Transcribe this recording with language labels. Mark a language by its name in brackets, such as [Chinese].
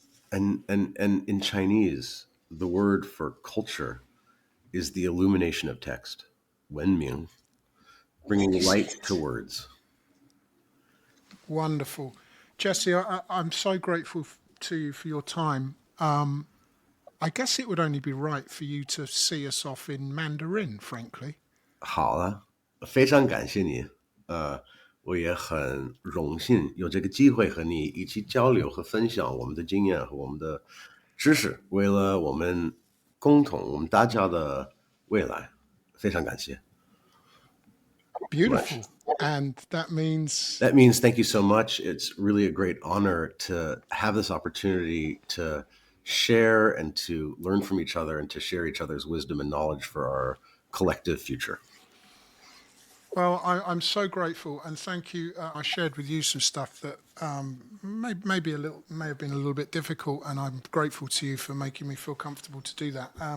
[English] And in Chinese, the word for culture is the illumination of text, Wenming, bringing light to words. Wonderful. Jesse, I'm so grateful to you for your time. I guess it would only be right for you to see us off in Mandarin, frankly. [Chinese] 好了，非常感谢你。我也很荣幸有这个机会和你一起交流和分享我们的经验和我们的知识，为了我们共同我们大家的未来，非常感谢。 [English] Much. Beautiful. And that means, That means thank you so much. It's really a great honor to have this opportunity to share and to learn from each other and to share each other's wisdom and knowledge for our collective future. well, I'm so grateful, and thank you. I shared with you some stuff that maybe may have been a little bit difficult, and I'm grateful to you for making me feel comfortable to do that.